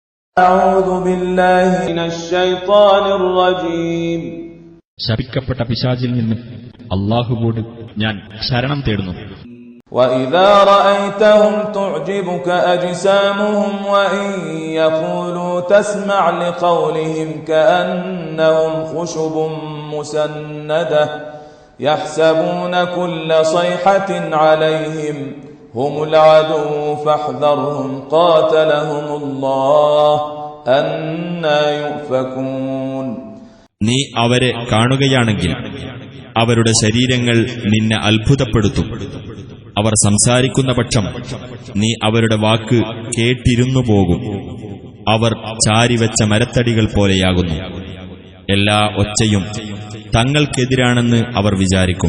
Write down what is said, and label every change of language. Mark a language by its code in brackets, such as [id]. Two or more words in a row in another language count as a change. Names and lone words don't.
[ml] ശപിക്കപ്പെട്ട പിശാചിൽ നിന്ന് അല്ലാഹുവോട് ഞാൻ ശരണം തേടുന്നു. [ar] وَإِذَا رَأَيْتَهُمْ تُعْجِبُكَ أَجْسَامُهُمْ وَإِنْ يَقُولُوا تَسْمَعْ لِقَوْلِهِمْ كَأَنَّهُمْ خُشُبٌ مُّسَنَّدَةٌ يَحْسَبُونَ كُلَّ صَيْحَةٍ عَلَيْهِمْ هُمُ الْعَدُوُّ فَاحْذَرْهُمْ قَاتَلَهُمُ اللَّهُ أَنَّى يُؤْفَكُونَ. [ml] നീ അവരെ കാണുകയാണെങ്കിൽ അവരുടെ ശരീരങ്ങൾ നിന്നെ അത്ഭുതപ്പെടുത്തും. അവർ സംസാരിക്കുന്ന പക്ഷം നീ അവരുടെ വാക്ക് കേട്ടിരുന്നു പോകും. അവർ ചാരിവെച്ച മരത്തടികൾ പോലെയാകുന്നു. എല്ലാ ഒച്ചയും തങ്ങൾക്കെതിരാണെന്ന് അവർ വിചാരിക്കും.